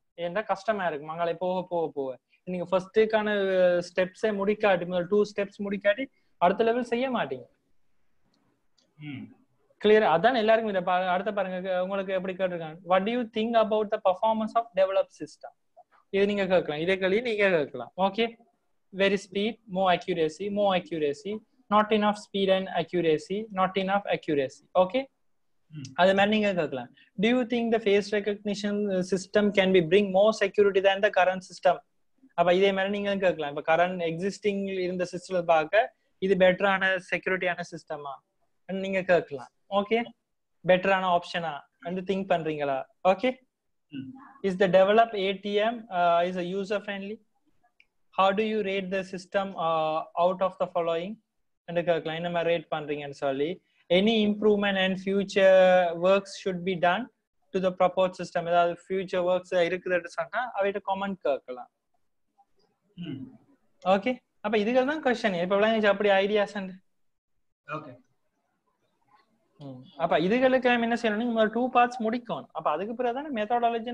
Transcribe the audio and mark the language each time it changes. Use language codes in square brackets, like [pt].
[ta] ஏன்னா கஷ்டமா இருக்கு மங்களே போக போக போக. நீங்க ஃபர்ஸ்டுக்கான ஸ்டெப்ஸே முடிக்காட்டி, முதல் 2 ஸ்டெப்ஸ் முடிக்காட்டி அடுத்த லெவல் செய்ய மாட்டீங்க. கிளியர்? அதான் எல்லாருக்கும் இதை அடுத்த பாருங்க, உங்களுக்கு எப்படி கேட்டிருக்காங்க, [en] What do you think about the performance of develop system? [ta] இது நீங்க கேட்கலாம், இதே கேள்வி நீங்க கேட்கலாம். Okay, [en] very speed, more accuracy, not enough speed and accuracy, not enough accuracy. [ta] Okay, அது மாதிரி நீங்க கேட்கலாம். [en] Do you think the face recognition system can be bring more security than the current system? [ta] அப்ப இதே மாதிரி நீங்க கேட்கலாம். இப்ப கரண்ட் எக்ஸிஸ்டிங் இருந்த சிஸ்டத்தை பார்க்க இது பெட்டரான செக்யூரிட்டியான சிஸ்டமா நீங்க கேட்கலாம். ஓகே, பெட்டரான ஆப்ஷனா வந்து திங்க் பண்றீங்களா? Okay, [en] Is the develop ATM is a user friendly? How do you rate the system out of the following? [ta] And கேட்கலாம் என்ன மாதிரி ரேட் பண்றீங்கன்னு சொல்லி. [en] Any improvement and future works should be done to the proposed system. [ta] ஏதாவது future works இருக்குதுன்னு சொன்னா அவைட்ட comment கேட்கலாம். Okay, அப்ப இதுகள் தான் क्वेश्चन. இப்ப விளங்குச்சு அப்படி ஐடியாஸ் அண்ட். ஓகே, அப்ப இதுகளுக்கு என்ன செய்யணும், நீங்க 2 பார்ட்ஸ் முடிக்கணும். அப்ப அதுக்கு பிறகு தான் மெத்தடாலஜி.